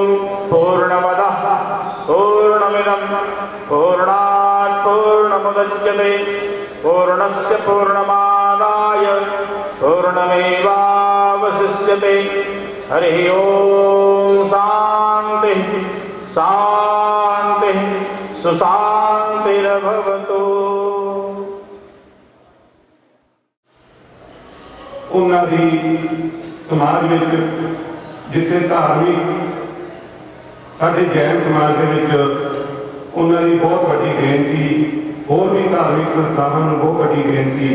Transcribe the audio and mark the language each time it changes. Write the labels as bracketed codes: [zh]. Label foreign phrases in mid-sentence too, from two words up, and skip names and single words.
[sa] पूर्णमदः पूर्णमिदं पूर्णात् पूर्णमुदच्यते पूर्णस्य पूर्णमादाय पूर्णमेवावशिष्यते। हरि ओम। शांति शांति सुशांतिर्भवतु। [pa] ਉਨ੍ਹਾਂ ਦੀ ਸਮਾਜ ਵਿਚ ਜਿੱਥੇ ਧਾਰਮਿਕ ਸਾਡੇ ਜੈਨ ਸਮਾਜ ਦੇ ਵਿਚ ਉਨ੍ਹਾਂ ਦੀ ਬਹੁਤ ਵੱਡੀ ਦੇਣ ਸੀ, ਹੋਰ ਭੀ ਧਾਰਮਿਕ ਸੰਸਥਾਵਾਂ ਨੂੰ ਬਹੁਤ ਵੱਡੀ ਦੇਣ ਸੀ।